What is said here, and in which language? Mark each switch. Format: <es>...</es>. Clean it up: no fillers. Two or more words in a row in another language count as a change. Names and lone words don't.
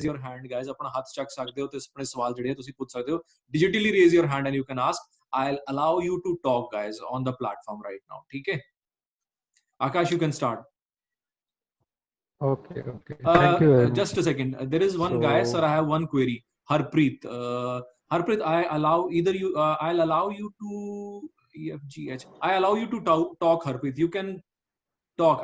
<en>your hand guys,</en> <pa>ਆਪਣਾ ਹੱਥ ਚੱਕ ਸਕਦੇ ਹੋ ਤੇ ਆਪਣੇ ਸਵਾਲ ਜਿਹੜੇ ਤੁਸੀਂ ਪੁੱਛ ਸਕਦੇ ਹੋ.</pa> <en>Digitally raise your hand and you can ask. I'll allow you to talk guys on the platform right now.</en> <hi>ठीक है Akash,</hi> <en>you can start. Okay. Thank you very much. Just a second. There is one guy, sir. I have one query. Harpreet. Harpreet, I'll allow you to EFGH. I allow you to talk, Harpreet. You can talk.</en>